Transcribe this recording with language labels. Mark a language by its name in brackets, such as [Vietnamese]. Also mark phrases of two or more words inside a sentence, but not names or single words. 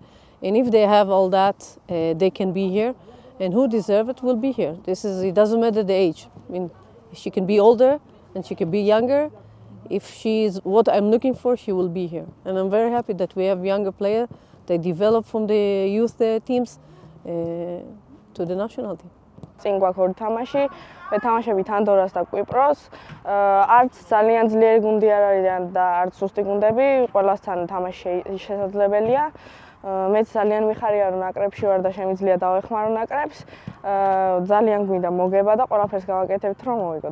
[English] And if they have all that, they can be here. And who deserves it will be here. It doesn't matter the age. I mean, she can be older and she can be younger. If she is what I'm looking for, she will be here. And I'm very happy that we have younger players. They develop from the youth teams to the national team. [Georgian] წინ გვაქვს ორი თამაში, ვეთამაშებით ანდორას და კვიპროს. არც ძალიან ძლიერი გუნდი არ არიან და არც სუსტი გუნდები, ყველასთან თამაში შესაძლებელია. მეც ძალიან მიხარია რომ ნაკრებში ვარ და შემიძლია დავეხმარო ნაკრებს. ძალიან გვინდა მოგება და ყველაფერს გავაკეთებთ რომ მოვიგოთ.